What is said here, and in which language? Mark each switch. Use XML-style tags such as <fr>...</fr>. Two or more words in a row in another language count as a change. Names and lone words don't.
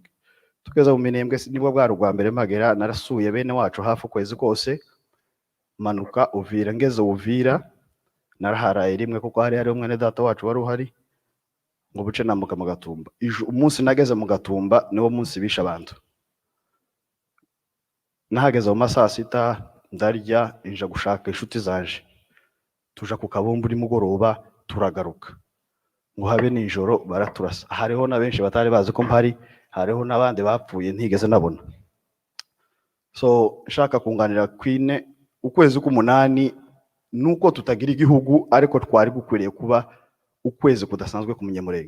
<rw>Tugeza mu minembwe nibwo bwa rwa mbere magera, narasuye bene wacu hafi ukwezi kose, manuka Uvira. Ngeze Uvira naraharaye rimwe kuko hari umwe data wacu wari uhari, ngo buce nambuka mu Gatumba. Umunsi nageze mu Gatumba niwo munsi bisha abantu. Nahageze mu masaa 6 ndarya inja gushaka inshuti zanje, tuja ku Kabumbu mugoroba turagaruka, ngo habe nijoro baraturasa. Hariho na benshi batari bazi ko mpari, hariho n'abandi bapfuye ntigeze nabona. So shaka kunganira Queen, ukwezi k'umunani nuko tutagira igihugu ariko twari gukwiriye kuba ukwezi kudasanzwe ku Munyamulenge.</rw>